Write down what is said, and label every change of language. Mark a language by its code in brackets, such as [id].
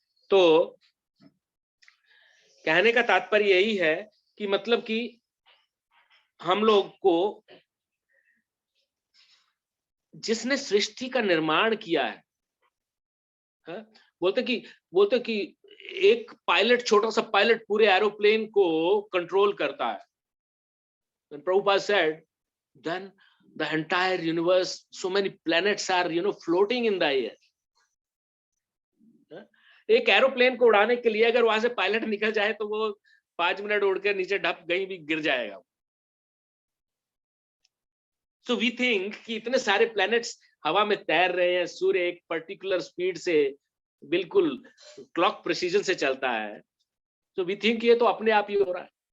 [hi] तो कहने का तात्पर्य यही है कि मतलब कि हम लोग को जिसने सृष्टि का निर्माण किया है, बोलते कि एक पायलट, छोटा सा पायलट पूरे एरोप्लेन को कंट्रोल करता है। [en] When Prabhupada said, then the entire universe, so many planets are, floating in the air. [hi] एक एरोप्लेन को उड़ाने के लिए अगर वहां से पायलट निकल जाए तो वो 5 मिनट उड़ के नीचे ढप कहीं भी गिर जाएगा। [en] So we think [hi] कि इतने सारे प्लैनेट्स हवा में तैर रहे हैं, सूर्य एक पर्टिकुलर स्पीड से बिल्कुल क्लॉक प्रिसीजन से चलता है, तो [en] we think [hi] ये तो अपने आप ही हो रहा है।